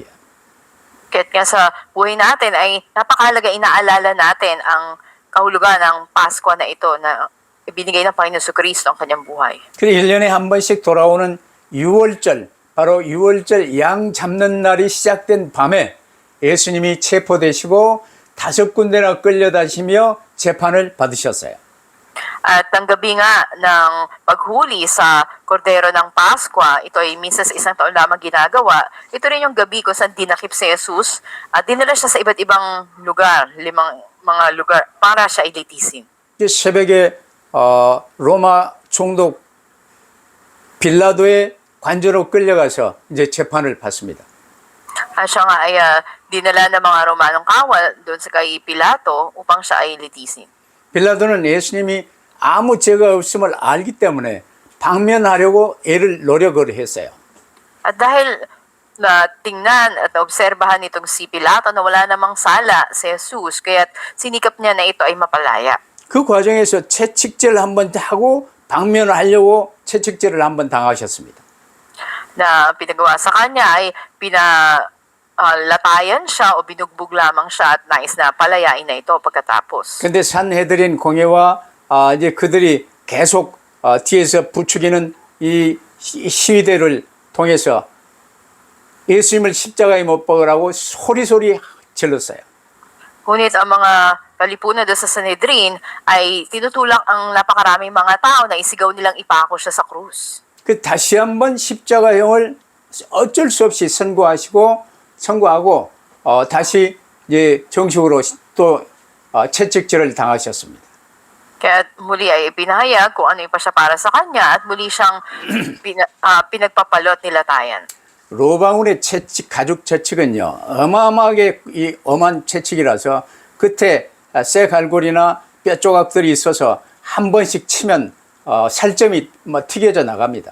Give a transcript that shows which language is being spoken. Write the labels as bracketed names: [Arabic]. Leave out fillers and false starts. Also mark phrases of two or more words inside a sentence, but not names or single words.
[Filipino] Kaya't nga sa buhay natin ay napakahalaga inaalala natin ang kahulugan ng Pasko na ito na ibinigay ng Panginoon Kristo ang kanyang buhay. [Korean] 그래서 1년에 한 번씩 돌아오는 유월절, 바로 유월절 양 잡는 날이 시작된 밤에 예수님이 체포되시고 5군데나 끌려다시며 재판을 받으셨어요. [Filipino] At ang gabi nga ng paghuli sa kordero ng Pasko, ito ay minsan sa isang taon lamang ginagawa. Ito rin yung gabi kung saan dinakip si Jesus at dinala siya sa iba't ibang lugar, 5 mga lugar, para siya ilitisin. [Korean] 이제 새벽에 로마 총독 빌라도의 관저로 끌려가서 이제 재판을 받습니다. [Filipino] At siya nga ay dinala ng mga Romanong kawal doon sa kay Pilato upang siya ay litisin. [Korean] 빌라도는 예수님이 아무 죄가 없음을 알기 때문에 방면하려고 노력을 했어요. [Filipino] At dahil na tingnan at naobserbahan nitong si Pilato na wala namang sala si Jesus, kaya sinikap niya na ito ay mapalaya. [Korean] 그 과정에서 채찍질을 한번 하고 방면을 하려고 채찍질을 한번 당하셨습니다. [Filipino] Na pinagawa sa kanya ay latayan siya o binugbog lamang siya at nais na palayain na ito pagkatapos. [Korean] 근데 산헤드린 공회와 이제 그들이 계속 뒤에서 부추기는 이 시위대를 통해서 예수님을 십자가에 못 박으라고 소리소리 질렀어요. [Filipino] Ngunit ang mga kalipunan doon sa Sanhedrin ay tinutulak ang napakaraming mga tao na isigaw nilang ipako siya sa krus. [Korean] 그 다시 한번 십자가형을 어쩔 수 없이 선고하고 다시 이제 정식으로 또 채찍질을 당하셨습니다. [Filipino] Kaya muli ay ipinahayag kung ano yung pa siya para sa kanya at muli siyang pinagpapalot nilatayan. [Korean] 로방울의 채찍, 가죽 채찍은요, 어마어마하게 이 엄한 채찍이라서 끝에 쇠갈고리나 뼈 조각들이 있어서 한 번씩 치면 살점이 튀겨져 나갑니다.